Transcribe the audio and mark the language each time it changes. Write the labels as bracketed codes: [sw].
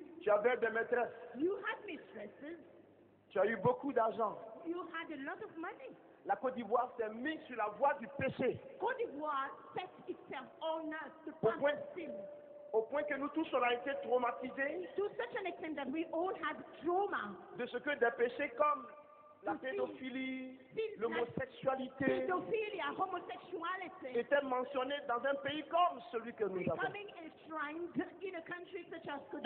[fr] Tu avais des maîtresses. [en] You had mistresses. [fr] Tu as eu beaucoup d'argent. [en] You had a lot of money. [fr] La Côte d'Ivoire s'est mise sur la voie du péché. [en] Côte d'Ivoire set itself on us to [fr] Au [en] pass [fr] point- [en] sin. [fr] Au point que nous tous on a été traumatisés [en] To such an extent that we all had trauma. [fr] de ce que des péchés comme la pédophilie, l'homosexualité [en] Pedophilia, homosexuality, [fr] étaient mentionnés dans un pays comme celui que nous avons. [en] becoming enshrined in a country such as Côte